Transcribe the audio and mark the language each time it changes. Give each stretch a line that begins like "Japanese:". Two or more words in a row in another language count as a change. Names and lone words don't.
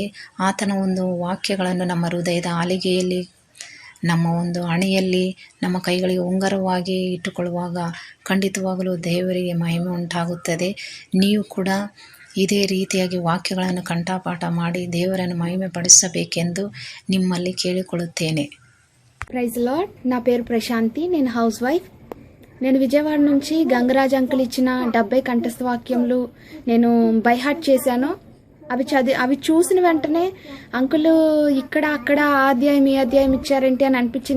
Kannada: ಆತನ ಒಂದು ವಾಕ್ಯಗಳನ್ನು ನಮ್ಮ ಹೃದಯದ ಆಲಿಗೆಯಲ್ಲಿ, ನಮ್ಮ ಒಂದು ಹಣೆಯಲ್ಲಿ, ನಮ್ಮ ಕೈಗಳಿಗೆ ಉಂಗುರವಾಗಿ ಇಟ್ಟುಕೊಳ್ಳುವಾಗ ಖಂಡಿತವಾಗಲೂ ದೇವರಿಗೆ ಮಹಿಮೆ ಉಂಟಾಗುತ್ತದೆ. ನೀವು ಕೂಡ ಇದೇ ರೀತಿಯಾಗಿ ವಾಕ್ಯಗಳನ್ನು ಕಂಠಪಾಠ ಮಾಡಿ ದೇವರನ್ನು ಮಹಿಮೆ ಪಡಿಸಬೇಕೆಂದು ನಿಮ್ಮಲ್ಲಿ ಕೇಳಿಕೊಳ್ಳುತ್ತೇನೆ.
English: Praise Lord.
Telugu: నా పేరు ప్రశాంతి, నేను
English: house wife.
Telugu: నేను విజయవాడ నుంచి గంగరాజ్ అంకుల్ ఇచ్చిన 70 కంఠస్థ వాక్యములు నేను బైహార్ట్ చేశాను. అవి చూసిన వెంటనే అంకుల్ ఇక్కడ అక్కడ ఈ అధ్యాయం ఇచ్చారేంటి అని అనిపించింది.